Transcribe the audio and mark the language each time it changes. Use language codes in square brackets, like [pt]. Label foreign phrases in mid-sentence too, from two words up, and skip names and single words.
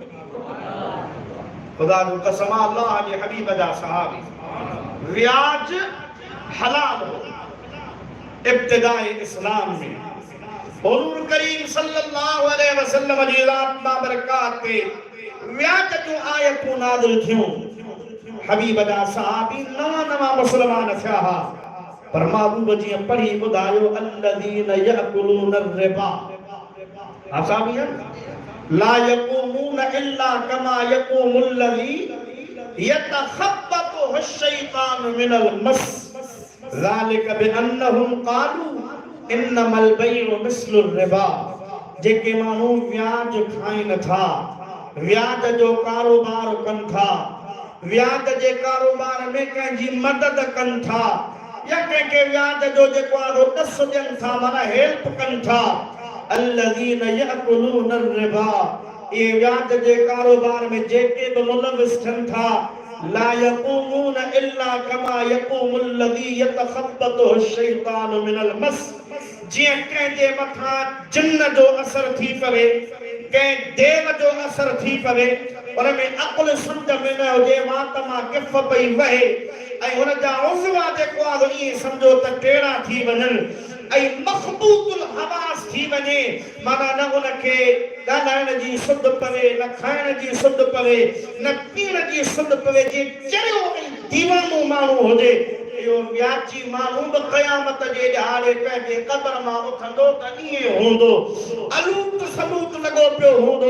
[sd] ख़ुदा जो कसम अल्लाह जे हबीब जा सहाबी व्याज हलाल हो इब्तिदाए इस्लाम में। हुज़ूर करीम [ar] صلى الله عليه وسلم [sd] जी रात बाबरकात ते व्याज जूं आयतूं नाज़िल थियूं। हबीब जा सहाबी नवां मुस्लमान थिया हा, पर महबूब जी पढ़ी ॿुधायो [ar] الذين يأكلون الربا لا يقومون إلا كما يقوم الذي يتخبطه الشيطان من المس ذلك بأنهم قالوا إنما البيع مثل الربا. [sd] जेके माण्हू व्याज खाइनि था, व्याज जो कारोबार कनि था, व्याज जे कारोबार में कंहिंजी मदद कनि था या कंहिंखे व्याज जो जेको आहे ॾस ॾियनि था, माना हेल्प कनि था। [ar] الذين يأكلون الربا, [sd] ये व्याज जे कारोबार में जेके बि मुलविस थियनि था, [ar] لا يقومون إلا كما يقوم الذي يتخبطه الشيطان من المس. [sd] जीअं कंहिंजे मथां जिन्न जो असर थी पवे, कंहिं देव जो असर थी पवे, पर में अकुल सम्झ में न हुजे, वात मां किफ़ पई वहे ऐं हुन जा उज़वा जेको आहे ईअं सम्झो त टेड़ा थी वञनि ऐं मखबूतुल हवास थी वञे, माना न उनखे ॻाल्हाइण जी सुध पवे, न खाइण जी सुध पवे, न पीअण जी सुध पवे, जीअं चरियो ऐं दीवानो माण्हू हुजे, इहो व्याजी माण्हू बि क़यामत जे ॾिहाड़े पंहिंजे क़ब्र मां उथंदो त ईअं हूंदो, अलूत सबूत लॻो पियो हूंदो।